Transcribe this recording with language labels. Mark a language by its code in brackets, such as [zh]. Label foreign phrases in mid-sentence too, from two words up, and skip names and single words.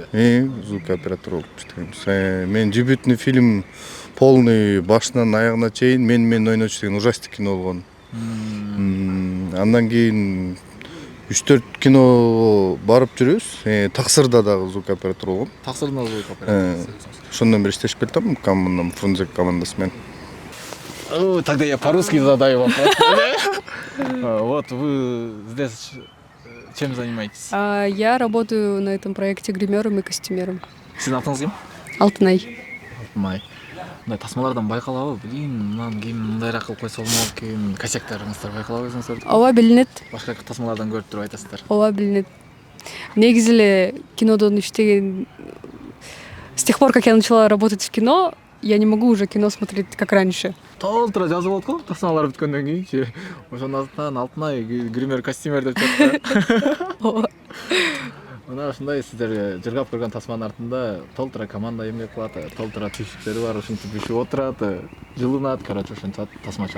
[ky] Звук оператор болуп иштеймиз. Мен [ru] дебютный фильм полный [ky] башынан аягына чейин мен ойночу деген ужастик кино болгон. Андан кийин 3-4 кино барып жүрөбүз. Таксырда дагы звук оператор болгом. Таксырдын звук оператор. Ошондон бери иштешип келатам командам, Фрунзек командасы менен. [ru] Тогда я по-русски задаю вопрос. Вот вы здесь чем занимаетесь? Я работаю на этом проекте гримером и костюмером. [ky] Сиздин атыңыз ким? Алтынай. Алтынай. Мындай тасмалардан байкалабы? Блин, мынаны кийин мындайраак кылып койсо болмок экен. Косяктарыңыздар байкалабы өзүңүздөр? Ооба, билинет. Башка тасмалардан көрүп туруп айтасыздар. Ооба, билинет. Негизи эле кинодон иштеген. [ru] С тех пор, как я начала работать в кино, я не могу уже кино смотреть как раньше. [ky] Толтура жазып болот го, тасмалар бүткөндөн кийинчи. Ошондон Алтынай гример, костюмер деп чыкты. Ооба. Мына ушундай сиздер жыргап көргөн тасманын артында толтура команда эмгек кылат, толтура түйшүктөрү бар, ушинтип үшүп отурат, жылынат, короче ошентип тасма чыгат.